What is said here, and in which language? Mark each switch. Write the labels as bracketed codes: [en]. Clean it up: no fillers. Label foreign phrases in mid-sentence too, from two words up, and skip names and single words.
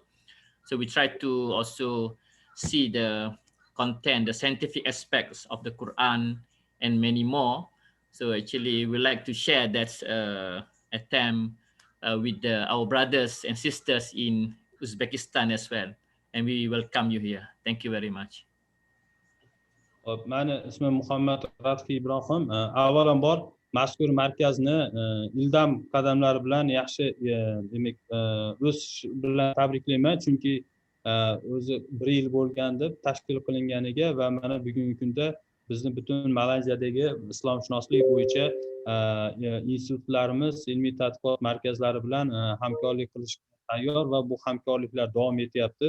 [en] So we try to also see the content, the scientific aspects of the Quran and many more. So actually we like to share that attempt with our brothers and sisters in Uzbekistan as well. And we welcome you here. Thank you very much. [uz] Mani ismim Muhammad Radi Ibrohim. Avvalambor mazkur markazni ildam qadamlari bilan yaxshi demak o'sish bilan tabriklayman, chunki o'zi 1 yil bo'lgan deb tashkil qilinganiga va mana bugungi kunda bizni butun Malayziyadagi islomshunoslik bo'yicha institutlarimiz, ilmiy-tadqiqot markazlari bilan hamkorlik qilishga tayyor va bu hamkorliklar davom etyapti.